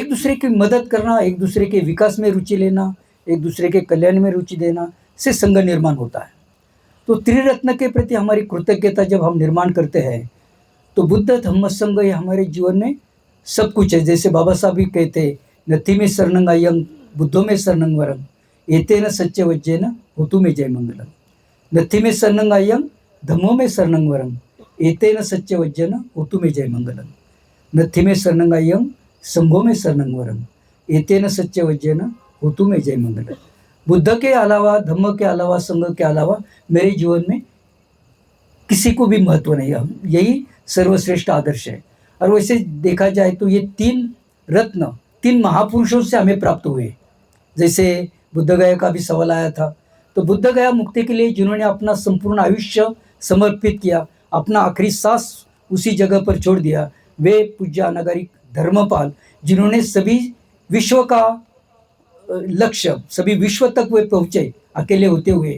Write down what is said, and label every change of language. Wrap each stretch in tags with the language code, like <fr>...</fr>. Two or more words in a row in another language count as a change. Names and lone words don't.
<hi>एक दूसरे की मदद करना, एक दूसरे के विकास में रुचि लेना, एक दूसरे के कल्याण में रुचि देना से संघ निर्माण होता है। तो त्रिरत्न के प्रति हमारी कृतज्ञता जब हम निर्माण करते हैं, तो बुद्ध धम्म संघ ये हमारे जीवन में सब कुछ है। जैसे बाबा साहब भी कहते हैं,</hi> <pi>नथि में शरणं अयं बुद्धो में शरणं वरं एतेन सच्चे वज्जेन होतु में जय मंगलम। नथि में शरणं अयं धम्मो में शरणं वरं एतेन सच्चे वज्जेन होतु में जय मंगलम। नथि में शरणं अयं संघो में शरणं वरं एतेन सच्चे वज्जेन होतु में जय मंगलम।</pi> <hi>बुद्ध के अलावा, धम्म के अलावा, संघ के अलावा मेरे जीवन में किसी को भी महत्व नहीं है। यही सर्वश्रेष्ठ आदर्श है। और वैसे देखा जाए तो ये 3 रत्न, 3 महापुरुषों से हमें प्राप्त हुए। जैसे बुद्ध गया का भी सवाल आया था, तो बुद्ध गया मुक्ति के लिए जिन्होंने अपना संपूर्ण आयुष्य समर्पित किया, अपना आखिरी सांस उसी जगह पर छोड़ दिया, वे पूज्य अनागारिक धर्मपाल, जिन्होंने सभी विश्व का लक्ष्य, सभी विश्व तक वे पहुँचे अकेले होते हुए।</hi>